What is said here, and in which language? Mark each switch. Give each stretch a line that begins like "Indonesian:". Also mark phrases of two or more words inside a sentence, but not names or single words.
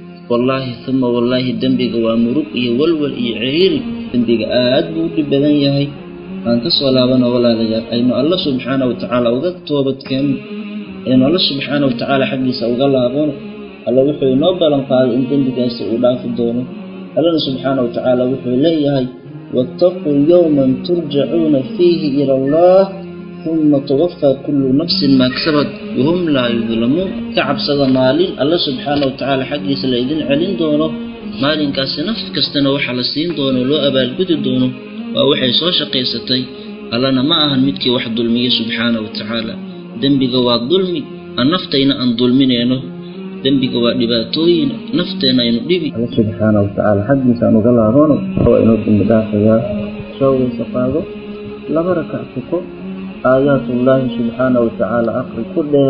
Somali: wallahi dambiga waa murug iyo welwel iyo ciriiri dambiga aad buu dhib badan yahay aan ka soo laabano walaalayaal aynu Allah
Arabic: سبحانه وتعالى
Somali: uga toobadkeen aynu Allah
Arabic: سبحانه وتعالى
Somali: xaqiisa uga laabano Allah wuxuu inoo ballan qaaday in dambigaas uu dhaafi doono Allah
Arabic: سبحانه وتعالى
Somali: wuxuu leeyahay
Arabic: واتقوا يوما ترجعون فيه إلى الله ثم توفى كل نفس ما كسبت وهم لا يظلمون
Somali: ka'absada maalin Allah
Arabic: سبحانه وتعالى
Somali: xaqiisa la idin celin doono maalinkaas naf kastana waxa la siin doono loo abaalgudi doono waa waxay soo shaqeysatay Allahna ma ahan midkii wax dulmiye
Arabic: سبحانه وتعالى
Somali: dambiga waa dulmi aan naftayna aan dulminayno dambiga waa dhibaatooyin nafteena aynu dhibi Allah
Arabic: سبحانه وتعالى
Somali: xaqiisa aan uga laabano oo inuu dambi dhaafaya soo qaado laba rakac
Arabic: آيات الله سبحانه وتعالى
Somali: aqri ku